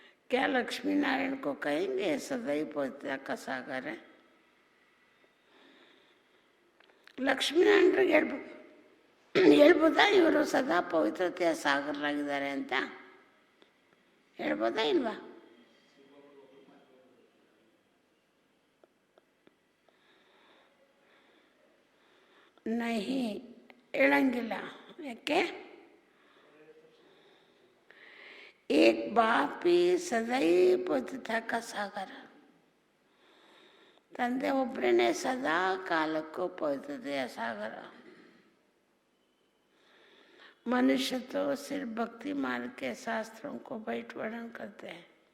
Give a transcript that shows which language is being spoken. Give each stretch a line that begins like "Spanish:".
Hindi: क्या लक्ष्मी नारायण को कहेंगे सदैव पवित्रता का सागर है?
Kannada: ಲಕ್ಷ್ಮೀ ನಾರಾಯಣರಿಗೆ ಹೇಳ್ಬೋದಾ ಇವರು ಸದಾ ಪವಿತ್ರತೆಯ ಸಾಗರರಾಗಿದ್ದಾರೆ ಅಂತ? ಹೇಳ್ಬೋದಾ ಇಲ್ವಾ? नहीं ಹೇಳಂಗಿಲ್ಲ. ಯಾಕೆ?
Hindi: एक बाप ही सदैव पवित्रता का सागर.
Kannada: ತಂದೆ ಒಬ್ಬರೇ ಸದಾ ಕಾಲಕ್ಕೂ ಪವಿತ್ರತೆಯ ಸಾಗರ.
Hindi: मनुष्य तो सिर्फ भक्ति मार्ग के शास्त्रों को बैठ वर्णन करते हैं.